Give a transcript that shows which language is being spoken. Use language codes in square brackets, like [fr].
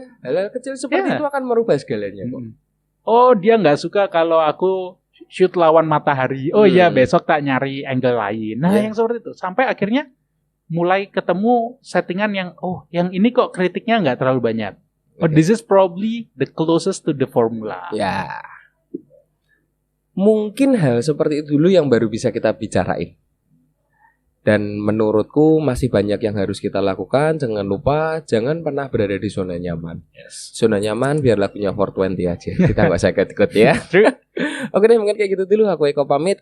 [id] Hal kecil seperti itu akan merubah segalanya. Dia nggak suka kalau aku shoot lawan matahari. Besok tak nyari angle lain. Nah, yang seperti itu. Sampai akhirnya mulai ketemu settingan yang ini kok kritiknya nggak terlalu banyak. [en] This is probably the closest to the formula. [id] Mungkin hal seperti itu dulu yang baru bisa kita bicarain. Dan menurutku masih banyak yang harus kita lakukan. Jangan lupa, jangan pernah berada di zona nyaman. Zona nyaman biar lagunya 420 aja. Kita gak usah ikut-ikut ya. Oke deh, mungkin kayak gitu dulu. Aku Eko pamit.